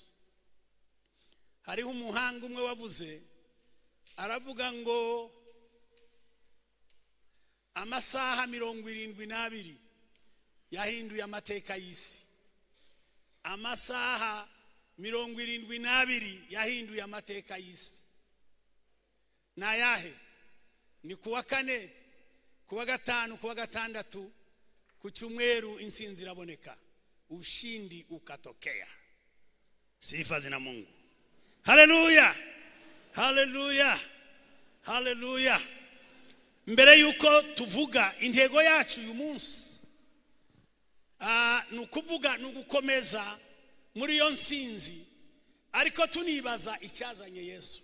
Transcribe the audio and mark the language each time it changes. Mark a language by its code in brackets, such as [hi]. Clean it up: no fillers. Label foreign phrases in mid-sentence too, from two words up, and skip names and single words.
[rw] Hariho umuhanga umwe wavuze, aravuga ngo amasaha 72 yahinduye amateka y'isi. Amasaha 72 yahinduye amateka y'isi. Nayahe? Ni kuwa 4, kuwa 5, kuwa 6, ku cyumweru intsinzi iraboneka, [sw] ushindi ukatokea. Sifa zina Mungu. Haleluya. Haleluya. Haleluya. [rw] Mbere yuko tuvuga intego yacu uyu munsi, nukuvuga nugukomeza muri yo nsinzi, ariko tunibaza icyazanye Yesu.